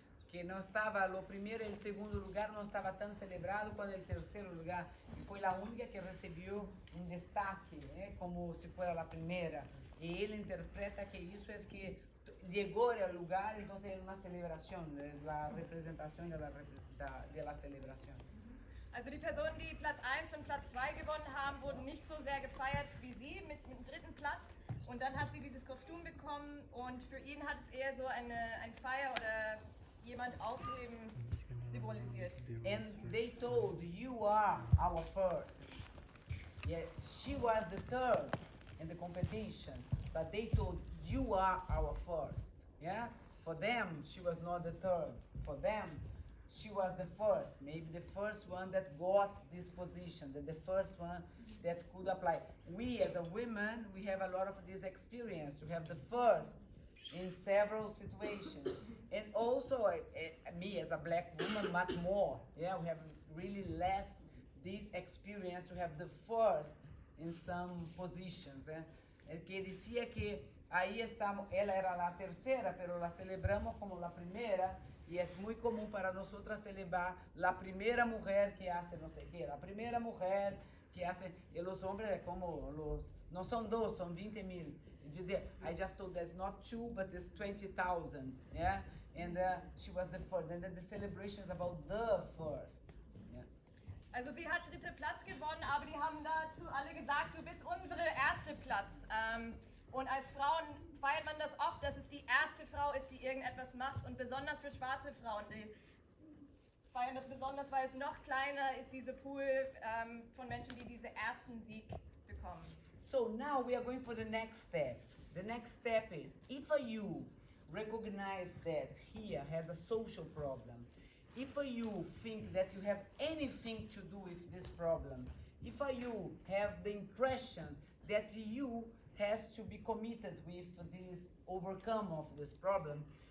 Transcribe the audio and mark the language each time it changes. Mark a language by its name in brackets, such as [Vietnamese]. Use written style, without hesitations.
[Portuguese] que não estava, o primeiro e o segundo lugar não estava tão celebrado quanto o terceiro lugar. E foi a única que recebeu um destaque, né, como se fosse a primeira. E ele interpreta que isso é que chegou ao lugar, então é uma celebração, a representação da celebração. [German] Also die Personen, die Platz 1 und Platz 2 gewonnen haben, wurden nicht so sehr gefeiert wie sie mit dem dritten Platz. Und dann hat sie dieses Kostüm bekommen und für ihn hat es eher so ein Feier oder jemand aufheben symbolisiert. [English] And they told, you are our first. Yeah, she was the third in the competition, but they told, you are our first. Yeah, for them, she was not the third. For them, she was the first, maybe the first one that got this position, the first one that could apply. We as a women, we have a lot of this experience to have the first in several situations. And also me as a black woman, much more. Yeah, we have really less this experience to have the first in some positions. [Spanish] Que decía que ahí estamos, ela era la tercera, pero la celebramos como la primera. Y es muy común para nosotras celebrar la primera mujer que hace no sé qué, la primera mujer que hace, y los hombres como no son dos, son 20,000. [English] I just told there's not two, but there's 20,000, yeah? And she was the first, and then the celebration is about the first. Yeah. [German] Also sie hat dritte Platz gewonnen, aber die haben dazu alle gesagt, du bist unsere erste Platz. Und als Frauen feiert man das oft, dass es die erste Frau ist, die irgendetwas macht. Und besonders für schwarze Frauen, die feiern das besonders, weil es noch kleiner ist, diese Pool von Menschen, die diesen ersten Sieg bekommen. [English] So now we are going for the next step. The next step is, if you recognize that here has a social problem, if you think that you have anything to do with this problem, if you have the impression that you has to be committed with this overcome of this problem,